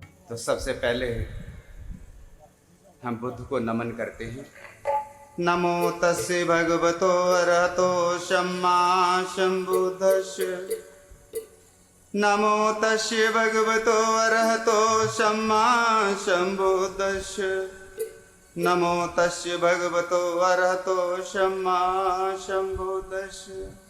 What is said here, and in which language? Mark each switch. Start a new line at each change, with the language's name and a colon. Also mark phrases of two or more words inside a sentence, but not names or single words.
Hindi: तो सबसे पहले हम बुद्ध को नमन करते हैं।
Pali: नमो तस्य भगवतो अरहतो सम्मा सम्बुद्धस्य। नमो तस्य भगवतो अरहतो सम्मा सम्बुद्धस्य। नमो तस्य भगवतो अरहतो सम्मा सम्बुद्धस्य।